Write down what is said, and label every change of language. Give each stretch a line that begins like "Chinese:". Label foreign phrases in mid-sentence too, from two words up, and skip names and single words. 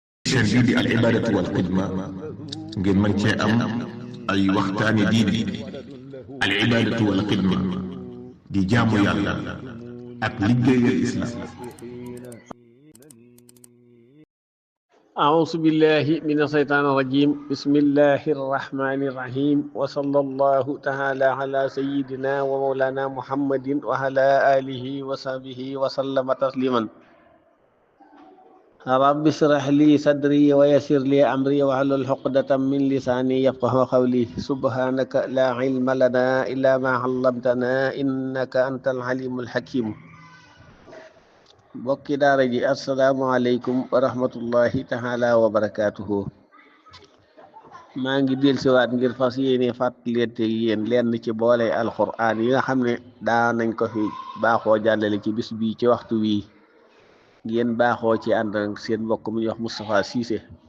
Wolof: chaîne bii di
Arabic: العبادة والخدمة
Wolof: ngeen mën cee am ay waxtaani diine
Arabic: العبادة والخدمة
Wolof: di jaamu yàlla ak liggéeyal islam.
Arabic: أعوذ بالله من الشيطان الرجيم بسم الله الرحمن الرحيم وصلى الله تعالى على سيدنا ومولانا محمد وعلى آله وصحبه وسلم تسليما رب اشرح لي صدري ويسر لي أمري واحلل عقدة من لساني يفقهوا قولي سبحانك لا علم لنا إلا ما علمتنا إنك أنت العليم الحكيم
Wolof: bokki daara ji
Arabic: السلام عليكم ورحمة الله تعالى وبركاته
Wolof: maa ngi dellusiwaat ngir fas yéene fàttalante yéen lenn ci boole alxuraan yi nga xam ne daa nañ ko fi baaxoo jàllale ci bis bii ci waxtu wii ngeen baaxoo ci ànd ak seen mbokk mu ñuy wax Moustapha Cissé